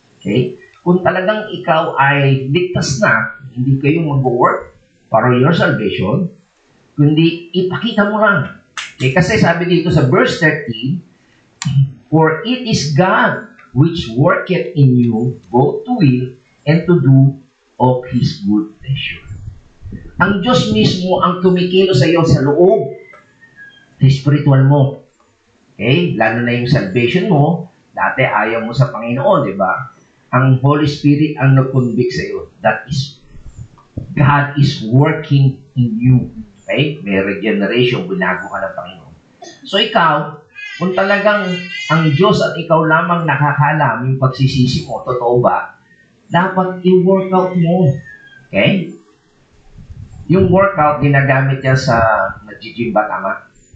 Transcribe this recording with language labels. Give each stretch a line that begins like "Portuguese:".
Filipino: Okay? Kung talagang ikaw ay ligtas na, hindi kayo mag-work para your salvation, kundi ipakita mo lang. Okay? Kasi sabi dito sa verse 13,
English: "For it is God which worketh in you both to will and to do of His good pleasure."
Filipino: Ang Diyos mismo ang tumikilo sa iyo sa loob, sa spiritual mo. Okay? Lalo na yung salvation mo, dati ayaw mo sa Panginoon, di ba? Ang Holy Spirit ang nag-convict sa iyo.
English: That is, God is working in you.
Filipino: Okay? May regeneration, binago ka ng Panginoon. So ikaw, kung talagang ang Diyos at ikaw lamang nakakalam yung pagsisisi mo, totoo ba? Dapat i-workout mo. Okay? Yung workout, ginagamit niya sa nag-gym ba, tama?